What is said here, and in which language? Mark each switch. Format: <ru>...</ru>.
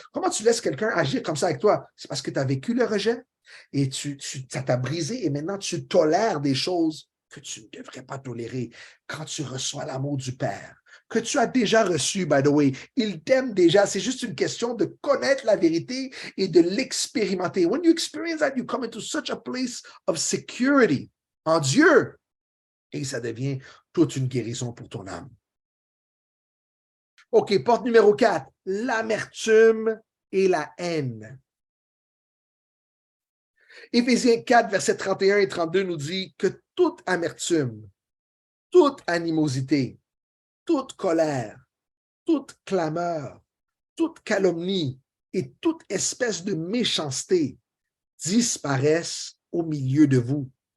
<fr>Comment tu laisses quelqu'un agir comme ça avec toi? C'est parce que tu as vécu le rejet et ça t'a brisé et maintenant tu tolères des choses que tu ne devrais pas tolérer quand tu reçois l'amour du Père, que tu as déjà reçu,</fr> <en>by the way.</en> <fr>Il t'aime déjà. C'est juste une question de connaître la vérité et de l'expérimenter.</fr> <en>When you experience that, you come into such a place of security</en> <fr>en Dieu. Et ça devient toute une guérison pour ton âme. OK, porte numéro 4, l'amertume et la haine. Éphésiens 4, versets 31 et 32 nous dit que toute amertume, toute animosité, toute colère, toute clameur, toute calomnie et toute espèce de méchanceté disparaissent au milieu de vous.</fr>